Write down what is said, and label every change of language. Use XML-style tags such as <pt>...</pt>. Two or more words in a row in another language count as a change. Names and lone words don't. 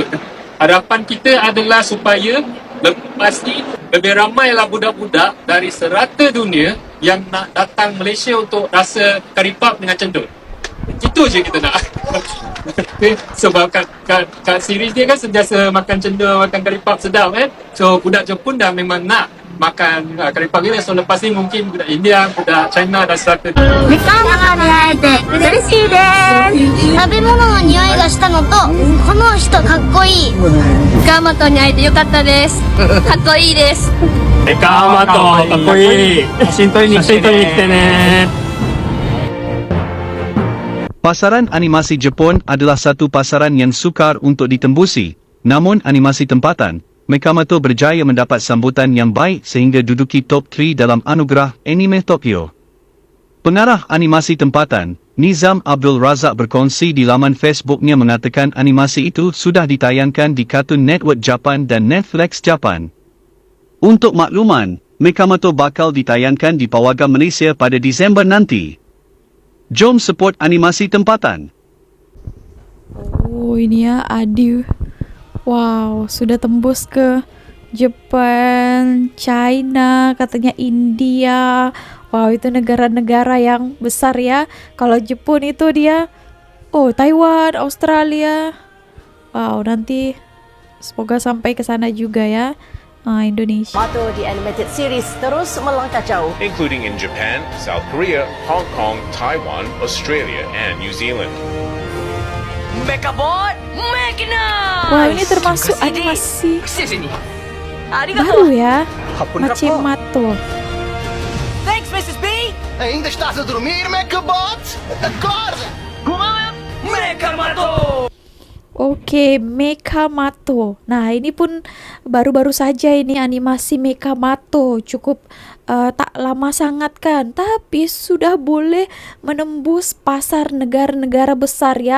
<ms>Harapan kita adalah supaya lepas ni lebih ramailah budak-budak dari serata dunia yang nak datang Malaysia untuk rasa karipap dengan cendol. Itu je kita nak. Sebab kat series dia kan sentiasa makan cendol, makan karipap sedap kan. So budak Jepun dah memang nak makan karipap ni. So lepas ni mungkin budak India, budak China dah serata.</ms> <ja>メカマトに会えて嬉しいです。食べ物の匂いがしたのと、この人かっこいい。メカマトに会えてよかったです。かっこいいです。メカマトかっこいい。写真撮りに来てね。</ja> <ms>Pasaran animasi Jepun adalah satu pasaran yang sukar untuk ditembusi. Namun animasi tempatan, Mekamato berjaya mendapat sambutan yang baik sehingga duduki top 3 dalam anugerah anime Tokyo. Pengarah animasi tempatan, Nizam Abdul Razak berkongsi di laman Facebooknya mengatakan animasi itu sudah ditayangkan di Cartoon Network Japan dan Netflix Japan. Untuk makluman, Mekamato bakal ditayangkan di Pawagam Malaysia pada Disember nanti. Jom support animasi tempatan.</ms> <id>Oh ini ya Adi. Wow, sudah tembus ke Jepang, China, katanya India. Wow, itu negara-negara yang besar ya. Kalau Jepun itu dia, Taiwan, Australia. Wow, nanti semoga sampai ke sana juga ya. Indonesia.</id> <ms>Mato di</ms> <en>animated series</en> <ms>terus melangkah jauh,</ms> <en>including in Japan, South Korea, Hong Kong, Taiwan, Australia, and New Zealand. Mekabot, Mekina!</en> <id>Wah, ini termasuk animasi baru ya, Machimato.</id> <en>Thanks, Mrs. B!</en> <pt>Ainda estás a dormir, Mekabot? Acorda! Mekamato!</pt> <id>Oke, Mekamato. Nah, ini pun baru-baru saja ini animasi Mekamato. Cukup tak lama sangat kan, tapi sudah boleh menembus pasar negara-negara besar ya.</id>